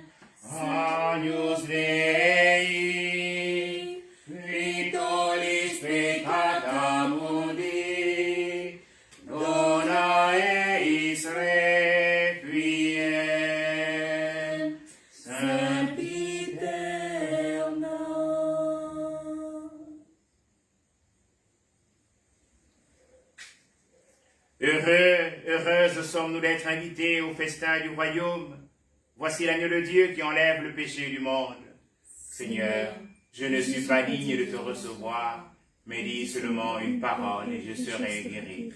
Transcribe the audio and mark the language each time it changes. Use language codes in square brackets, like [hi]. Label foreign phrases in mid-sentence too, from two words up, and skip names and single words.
[la] Agnus Dei, qui tollis peccata mundi, dona eis requiem. Sempiterna. [fr] Heureuses sommes-nous d'être invités au festin du royaume. Voici l'agneau de Dieu qui enlève le péché du monde. Seigneur, je ne suis pas digne de te recevoir, mais dis seulement une parole et je serai guéri.